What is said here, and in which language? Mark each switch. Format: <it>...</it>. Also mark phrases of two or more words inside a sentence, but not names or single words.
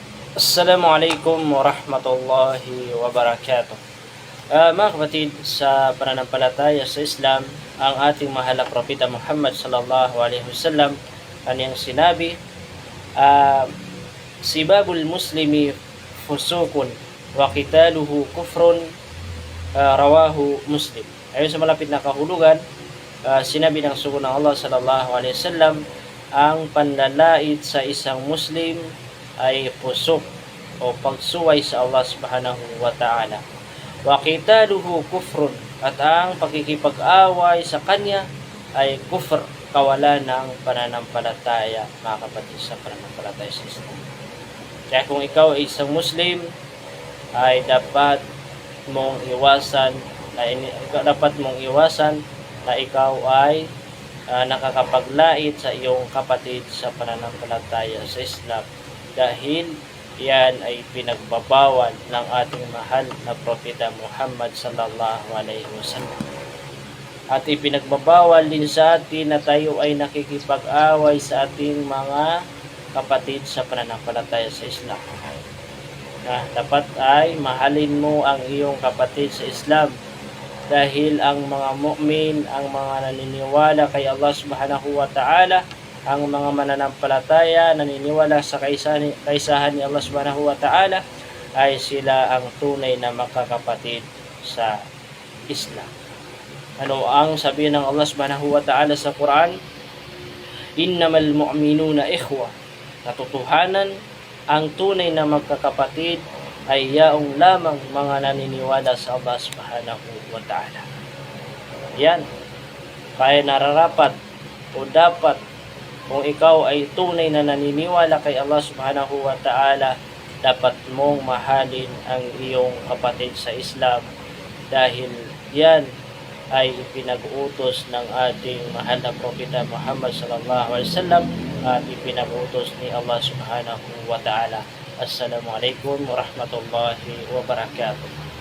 <ar>السلام عليكم ورحمة الله وبركاته.</ar> <tl>Mga kapatid, sa pananampalataya sa Islam, ang ating mahal na propeta Muhammad</tl> <ar>صلى الله عليه وسلم</ar> <tl>kanyang sinabi,</tl> <ar>سباب المسلم فسوق وقتاله كفر رواه مسلم.</ar> <tl>Ayon sa malapit na kahulugan, sinabi ng sugo ng Allah</tl> <ar>صلى الله عليه وسلم,</ar> <tl>ang panlalait sa isang Muslim ay pusok o pagsuway sa Allah</tl> <ar>سبحانه وتعالى. وقتاله كفر,</ar> <tl>at ang pakikipag-away sa kanya ay kufr, kawalan ng pananampalataya, mga kapatid, sa pananampalataya sa Islam. Kaya kung ikaw ay isang Muslim, ay dapat mong iwasan na ikaw ay nakakapaglait sa iyong kapatid sa pananampalataya sa Islam, dahil yan ay pinagbabawal ng ating mahal na propeta Muhammad</tl> <ar>صلى الله عليه وسلم.</ar> <tl>At ipinagbabawal din sa atin na tayo ay nakikipag-away sa ating mga kapatid sa pananampalataya sa Islam. Dapat ay mahalin mo ang iyong kapatid sa Islam, dahil ang mga mu'min, ang mga naniniwala kay Allah</tl> <ar>سبحانه وتعالى,</ar> <tl>ang mga mananampalataya naniniwala sa kaisahan ni Allah</tl> <ar>سبحانه وتعالى,</ar> <tl>ay sila ang tunay na makakapatid sa Islam. Ano ang sabi ng Allah</tl> <ar>سبحانه وتعالى</ar> <tl>sa Quran?</tl> <ar>إنما المؤمنون إخوة.</ar> <tl>Katotohanan, ang tunay na magkakapatid ay yaong lamang mga naniniwala sa Allah</tl> <ar>سبحانه وتعالى.</ar> <tl>Yan, kaya nararapat o dapat, kung ikaw ay tunay na naniniwala kay Allah</tl> <ar>سبحانه وتعالى,</ar> <tl>dapat mong mahalin ang iyong kapatid sa Islam, dahil yan ay pinag-utos ng ating mahal na propeta Muhammad</tl> <ar>صلى الله عليه وسلم</ar> <tl>at ipinag-utos ni Allah</tl> <ar>سبحانه وتعالى. السلام عليكم ورحمة الله وبركاته.</ar>